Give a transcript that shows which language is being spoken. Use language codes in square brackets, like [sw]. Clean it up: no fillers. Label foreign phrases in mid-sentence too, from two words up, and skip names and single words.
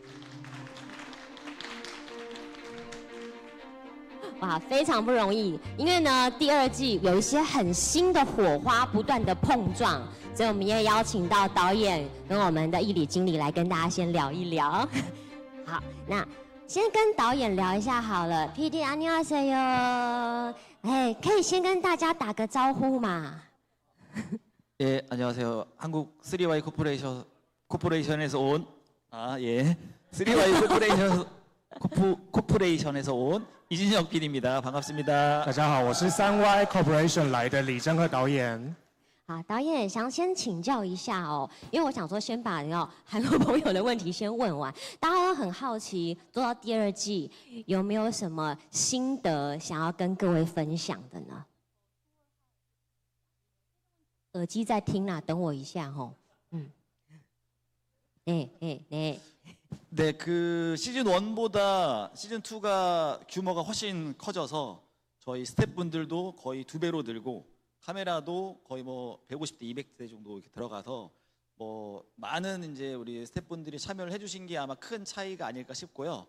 [zh] 哇，非常不容易，因为呢，第2季有一些很新的火花不断的碰撞，所以我们也邀請到導演跟我們的藝里經理來跟大家先聊一聊。好，那先跟導演聊一下好了。 [ko] PD 안녕하세요。 [zh] 哎，可以先跟大家打個招呼嘛？ [ko] 예, 안녕하세요. 한국 3Y 코퍼레이션에서 온 예, 3Y 코퍼레이션에서 온 이진혁 PD입니다. 반갑습니다. [zh] 大家好，我是3Y Corporation 来的李正赫导演。好，导演想先请教一下哦，因为我想说先把韩国朋友的问题先问完，大家都很好奇，做到第2季有没有什么心得想要跟各位分享的呢？耳机在听啦，等我一下吼。 [ko] 네, 그 시즌 1보다 시즌 2가 규모가 훨씬 커져서 저희 스태프분들도 거의 2배로 늘고 카메라도 거의 뭐 150대, 200대 정도 이렇게 들어가서 뭐 많은 이제 우리 스태프분들이 참여를 해주신 게 아마 큰 차이가 아닐까 싶고요.